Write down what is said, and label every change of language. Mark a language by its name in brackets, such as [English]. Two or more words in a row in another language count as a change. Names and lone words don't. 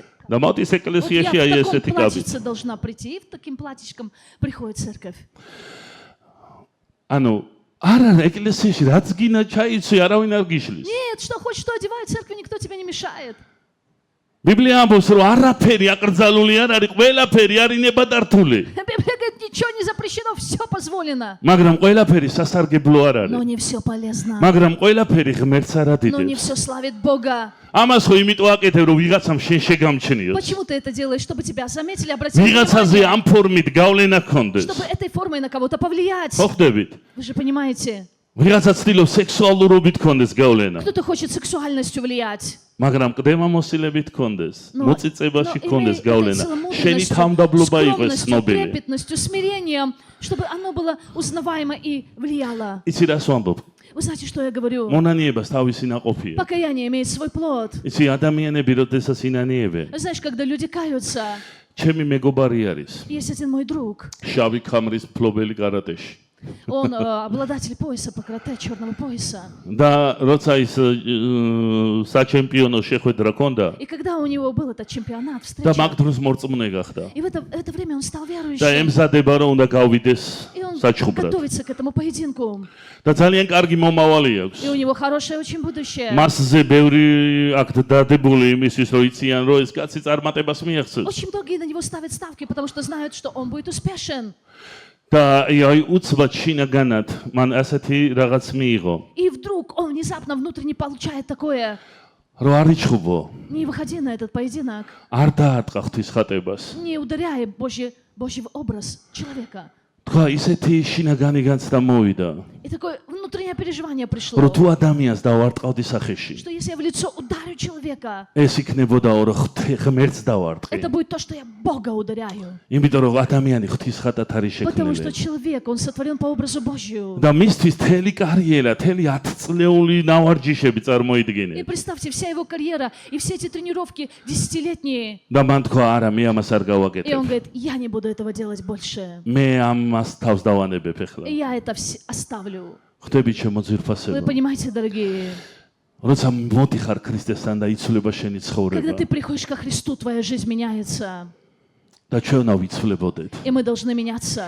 [Georgian] და მოვდი [Russian] Вот я [Georgian] ეკლესიაში აი [Russian] в таком [Georgian] ესეთი კაბით. [Russian] платьице должна прийти, и в таким платьишком приходит церковь. [Georgian] ანუ არა ეკლესიაში რაც გინდა ჩაიცვი, არავინ არ გიშლის. [Russian] Нет, что хочешь, что одевай, в церкви никто тебе не мешает. [Georgian] ბიბლია ამბობს, რომ არაფერი აკრძალული არ არის, ყველაფერი არის ნებადართული. [Russian] Библия говорит, ничего не запрещено, все позволено. [Georgian] მაგრამ ყველაფერი სასარგებლო არ [Russian] Но [Georgian] არის. [Russian] не все полезно. [Georgian] მაგრამ ყველაფერი ღმერთს არ [Russian] Но не [Georgian] ადიდებს. [Russian] все славит Бога. [Georgian] ამას ხო იმიტომ აკეთებ, რომ ვიღაცამ შენ შეგამჩნიოს. [Russian] Почему ты это делаешь? Чтобы тебя заметили, обратили [Georgian] ვიღაცაზე [Russian] внимание. [Georgian] ამ ფორმით გავლენა ქონდეს. [Russian] Чтобы этой формой на кого-то повлиять. [Georgian] ხო ხდებით? [Russian] Вы же понимаете, [Georgian] ვიღაცა ცდილობს სექსუალურობით ქონდეს გავლენა. [Russian] кто-то хочет сексуальностью влиять. [Georgian] მაგრამ ყდემამოსილებით ქონდეს, [Russian] Но [Georgian] მოწიწებაში ქონდეს [Russian] имеет [Georgian] გავლენა. [Russian] это [Georgian] შენი [Russian] целомудренностью, [Georgian] თავმდაბლობა იყოს [Russian] скромностью, [Georgian] ცნობილი. [Russian] трепетностью, смирением, чтобы оно было узнаваемо и влияло. [Georgian] იცი რას ვამბობ? [Russian] Вы знаете, что я говорю? [Georgian] მონანიებას თავისი ნაყოფია. [Russian] Покаяние имеет свой плод. [Georgian] იცი ადამიანები როდესაც ინანიებენ, [Russian] Знаешь, когда люди каются, [Georgian] ჩემი მეგობარი არის, [Russian] есть один мой друг, [Georgian] შავი ქამრის მფლობელი караტეში. [Russian] он обладатель пояса по карате, черного пояса. [Georgian] და როცა ის საჩემპიონო შეხვედრა ქონდა [Russian] И когда у него был этот чемпионат, [Georgian] და [Russian] встреча, [Georgian] მაგ დროს მორწმუნე გახდა [Russian] и в это время он стал [Georgian] და [Russian] верующим, [Georgian] ემზადება რომ უნდა გავიდეს [Russian] и он [Georgian] საჩხუბრად [Russian] готовится к этому поединку. [Georgian] და ძალიან კარგი მომავალი აქვს. [Russian] И у него хорошее очень будущее. [Georgian] მასზე ბევრი აქ დადებული იმისთვის რომ იციან რომ ეს კაცი წარმატებას მიაღწევს. [Russian] Очень многие на него ставят ставки, потому что знают, что он будет успешен. [Georgian] და აი უცბად შინაგანად მან ასეთი რაღაც მიიღო. [Russian] И вдруг он внезапно внутренне получает такое: [Georgian] რომ არ იჩხუბო, [Russian] не выходи на этот поединок, [Georgian] არ დაატყა ღვთის ხატებას. [Russian] не ударяй Божий образ человека. [Georgian] თქვა ისეთი შინაგანი განცდა მოვიდა, [Russian] И такое внутреннее переживание [Georgian] რომ [Russian] пришло, [Georgian] თუ ადამიანს დავარტყავდი სახეში, [Russian] что если я в лицо ударю человека, [Georgian] ეს იქნებოდა რომ ღმერთს დავარტყი. [Russian] это будет то, что я Бога ударяю. [Georgian] იმიტომ რომ ადამიანი ღვთის ხატად არის [Russian] Потому что [Georgian] შექმნილი. [Russian] человек, он сотворен по образу Божию. [Georgian] და მისთვის თელი კარიერა, თელი 10 წლეული ნავარჯიშები [Russian] И [Georgian] წარმოიდგინე. [Russian] представьте, вся его карьера и все эти тренировки десятилетние. [Georgian] და მან თქვა, არა, მე ამას არ [Russian] И он [Georgian] გავაკეთებ. [Russian] говорит, я не буду этого делать больше. [Georgian] მე ამას თავს დავანებებ ახლა. [Russian] И я это оставлю. [Georgian] ხვდები ჩემო [Russian] Вы [Georgian] ძვირფასებო. [Russian] понимаете, дорогие, [Georgian] როცა მოდიხარ ქრისტესთან და იცვლება შენი [Russian] когда ты [Georgian] ცხოვრება [Russian] приходишь ко Христу, твоя жизнь меняется. [Georgian] და ჩვენ უნდა ვიცვლებოდეთ. [Russian] И мы должны меняться.